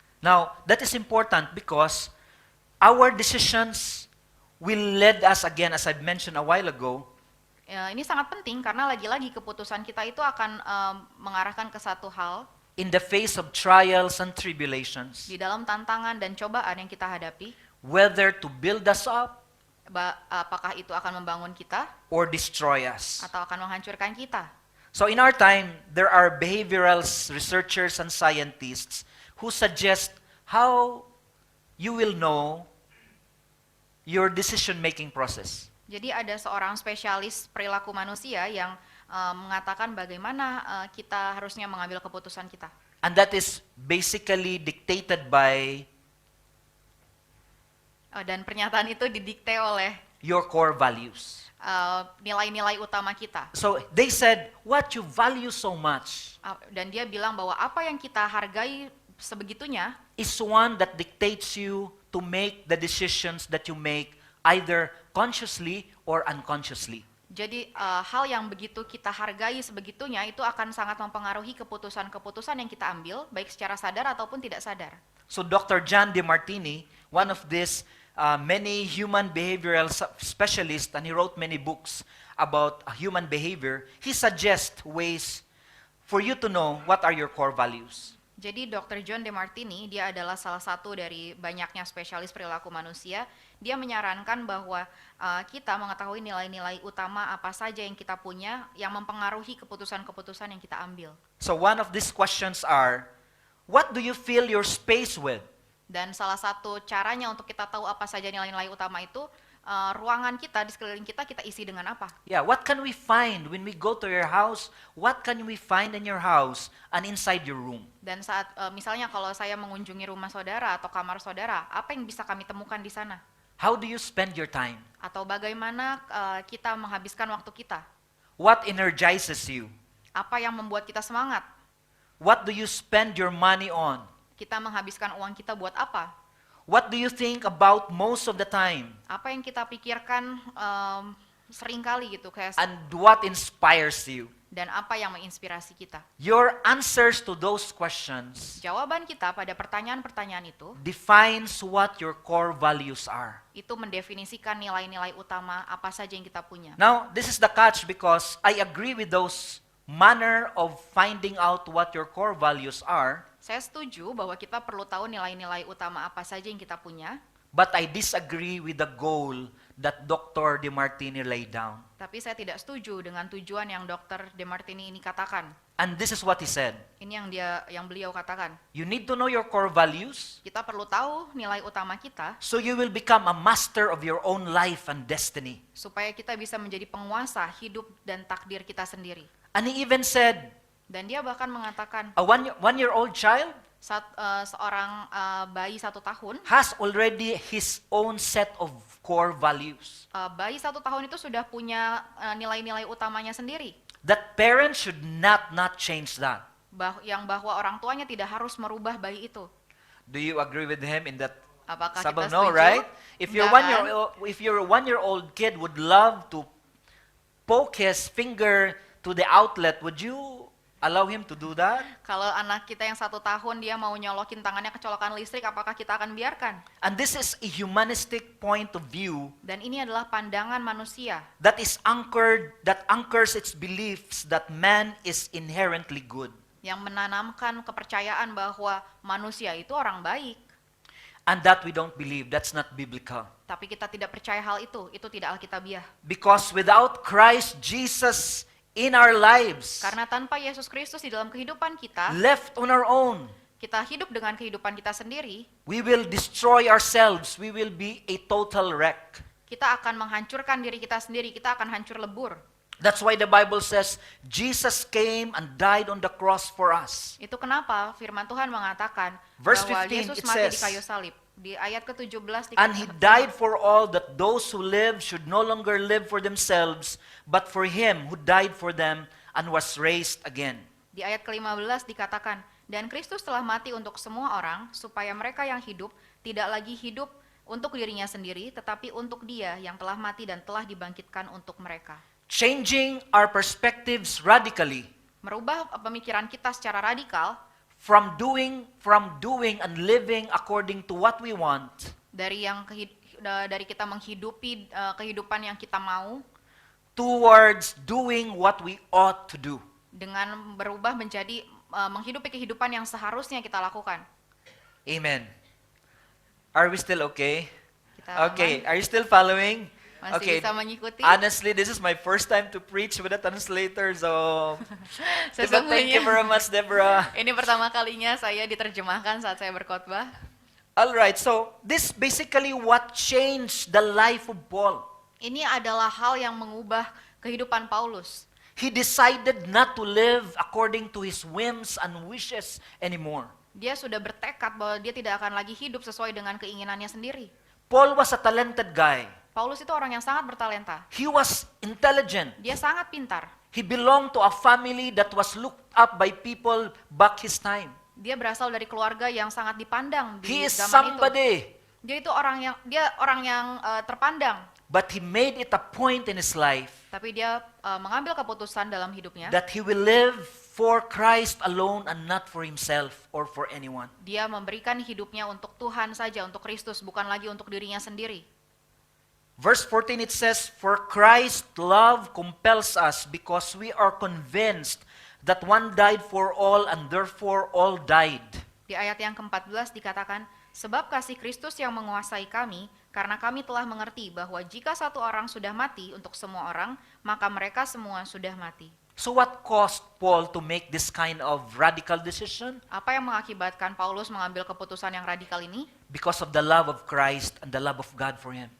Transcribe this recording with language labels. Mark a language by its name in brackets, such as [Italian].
[English] Now, that is important because our decisions will lead us again, as I've mentioned a while ago, [Indonesian] Ini sangat penting karena lagi-lagi keputusan kita itu akan mengarahkan ke satu hal [English] in the face of trials and tribulations, [Indonesian] di dalam tantangan dan cobaan yang kita hadapi, [English] whether to build us up [Indonesian] apakah itu akan membangun kita [English] or destroy us. [Indonesian] atau akan menghancurkan kita. [English] So in our time, there are behavioral researchers and scientists who suggest how you will know your decision-making process. [Indonesian] Jadi ada seorang spesialis perilaku manusia yang mengatakan bagaimana kita harusnya mengambil keputusan kita. [English] And that is basically dictated by [Indonesian] Dan pernyataan itu didikte oleh [English] your core values. [Indonesian] nilai-nilai utama kita. [English] So they said, what you value so much [Indonesian] Dan dia bilang bahwa apa yang kita hargai sebegitunya [English] is one that dictates you to make the decisions that you make either consciously or unconsciously. [Indonesian] Jadi hal yang begitu kita hargai sebegitunya itu akan sangat mempengaruhi keputusan-keputusan yang kita ambil, baik secara sadar ataupun tidak sadar. [English] So Dr. John DeMartini, one of these many human behavioral specialists, and he wrote many books about human behavior, he suggests ways for you to know what are your core values. [Indonesian] Jadi Dr. John DeMartini, dia adalah salah satu dari banyaknya spesialis perilaku manusia. Dia menyarankan bahwa kita mengetahui nilai-nilai utama apa saja yang kita punya yang mempengaruhi keputusan-keputusan yang kita ambil. [English] So one of these questions are, what do you fill your space with? [Indonesian] Dan salah satu caranya untuk kita tahu apa saja nilai-nilai utama itu, ruangan kita di sekeliling kita isi dengan apa? [English] Yeah, what can we find when we go to your house? What can we find in your house and inside your room? [Indonesian] Dan saat misalnya kalau saya mengunjungi rumah saudara atau kamar saudara, apa yang bisa kami temukan di sana? [English] How do you spend your time? [Indonesian] Atau bagaimana kita menghabiskan waktu kita? [English] What energizes you? [Indonesian] Apa yang membuat kita semangat? [English] What do you spend your money on? [Indonesian] Kita menghabiskan uang kita buat apa? [English] What do you think about most of the time? [Indonesian] Apa yang kita pikirkan sering kali gitu kayak [English] And what inspires you? [Indonesian] dan apa yang menginspirasi kita? [English] Your answers to those questions [Indonesian] Jawaban kita pada pertanyaan-pertanyaan itu [English] defines what your core values are. [Indonesian] itu mendefinisikan nilai-nilai utama apa saja yang kita punya. [English] Now, this is the catch because I agree with those manner of finding out what your core values are, [Indonesian] Saya setuju bahwa kita perlu tahu nilai-nilai utama apa saja yang kita punya, [English] but I disagree with the goal that Dr. DeMartini laid down. [Indonesian] tapi saya tidak setuju dengan tujuan yang Dr. DeMartini ini katakan. [English] And this is what he said. [Indonesian] Ini yang beliau katakan. [English] You need to know your core values [Indonesian] Kita perlu tahu nilai utama kita [English] so you will become a master of your own life and destiny. [Indonesian] supaya kita bisa menjadi penguasa hidup dan takdir kita sendiri. [English] And he even said, [Indonesian] Dan dia bahkan mengatakan [English] a one-year-old child [Indonesian] seorang bayi 1 tahun, [English] has already his own set of core values [Indonesian] bayi 1 tahun itu sudah punya nilai-nilai utamanya sendiri, [English] that parents should not change that. [Indonesian] bahwa orang tuanya tidak harus merubah bayi itu. [English] Do you agree with him in that? [Indonesian] Apakah Sabang, kita [English] no, [Indonesian] setuju? [English] right? If your [Indonesian] Enggak kan? [English] if your 1-year-old kid would love to poke his finger to the outlet, would you allow him to do that? [Indonesian] Kalau anak kita yang 1 tahun dia mau nyolokin tangannya ke colokan listrik, apakah kita akan biarkan? [English] And this is a humanistic point of view [Indonesian] Dan ini adalah pandangan manusia [English] that anchors its beliefs that man is inherently good. [Indonesian] yang menanamkan kepercayaan bahwa manusia itu orang baik. [English] And that we don't believe, that's not biblical. [Indonesian] Tapi kita tidak percaya hal itu tidak alkitabiah. [English] Because without Christ Jesus in our lives, [Indonesian] Karena tanpa Yesus Kristus di dalam kehidupan kita, [English] left on our own, [Indonesian] kita hidup dengan kehidupan kita sendiri, [English] we will destroy ourselves. We will be a total wreck. [Indonesian] kita akan menghancurkan diri kita sendiri, kita akan hancur lebur. [English] That's why the Bible says Jesus came and died on the cross for us. [Indonesian] Itu kenapa firman Tuhan mengatakan [English] Verse [Indonesian] bahwa [English] 15, [Indonesian] Yesus [English] it [Indonesian] mati di [English] says, [Indonesian] kayu salib. Di ayat ke-17 [English] And he died for all, that those who live should no longer live for themselves, but for him who died for them and was raised again. [Indonesian] Di ayat ke-15 dikatakan, dan Kristus telah mati untuk semua orang, supaya mereka yang hidup tidak lagi hidup untuk dirinya sendiri, tetapi untuk Dia yang telah mati dan telah dibangkitkan untuk mereka. [English] Changing our perspectives radically [Indonesian] Merubah pemikiran kita secara radikal [English] from doing and living according to what we want [Indonesian] dari kita menghidupi kehidupan yang kita mau, [English] towards doing what we ought to do. [Indonesian] dengan berubah menjadi menghidupi kehidupan yang seharusnya kita lakukan. [English] Amen. Are we still okay? [Indonesian] Kita [English] Okay, are you still following? [Indonesian] masih [English] Okay. [Indonesian] bisa mengikuti. [English] Honestly, this is my first time to preach with a translator, so thank you [Indonesian] Sesungguhnya [English] very much, Deborah. [Indonesian] ini pertama kalinya saya diterjemahkan saat saya berkhotbah. [English] All right, so this basically what changed the life of Paul. [Indonesian] Ini adalah hal yang mengubah kehidupan Paulus. [English] He decided not to live according to his whims and wishes anymore. [Indonesian] Dia sudah bertekad bahwa dia tidak akan lagi hidup sesuai dengan keinginannya sendiri. [English] Paul was a talented guy. [Indonesian] Paulus itu orang yang sangat bertalenta. [English] He was intelligent. [Indonesian] Dia sangat pintar. [English] He belonged to a family that was looked up by people back his time. [Indonesian] Dia berasal dari keluarga yang sangat dipandang di [English] He is [Indonesian] zaman itu. [English] somebody. [Indonesian] Dia itu orang yang terpandang. [English] But he made it a point in his life [Indonesian] Tapi dia mengambil keputusan dalam hidupnya. [English] that he will live for Christ alone and not for himself or for anyone. [Indonesian] Dia memberikan hidupnya untuk Tuhan saja, untuk Kristus, bukan lagi untuk dirinya sendiri. [English] Verse 14 it says, For Christ's love compels us because we are convinced that one died for all and therefore all died. [Indonesian] Di ayat yang ke-14 dikatakan, sebab kasih Kristus yang menguasai kami, karena kami telah mengerti bahwa jika satu orang sudah mati untuk semua orang, maka mereka semua sudah mati. [English] So what caused Paul to make this kind of radical decision? [Indonesian] Apa yang mengakibatkan Paulus mengambil keputusan yang radikal ini? [English] Because of the love of Christ and the love of God for him.